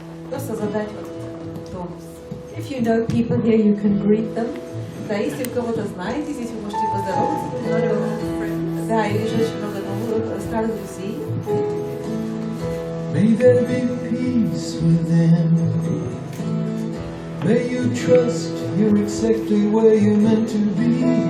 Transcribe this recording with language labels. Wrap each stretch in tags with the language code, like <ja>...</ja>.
<ru>Просто задать вот тонус.</ru> <en>If you know people here, you can greet them.</en> <ru>Да, если вы кого-то знаете, здесь вы можете поздороваться друг с другом. Да, я вижу очень много новых старых друзей.</ru> <en>May there be peace within. May you trust you're exactly where you're meant to be.</en>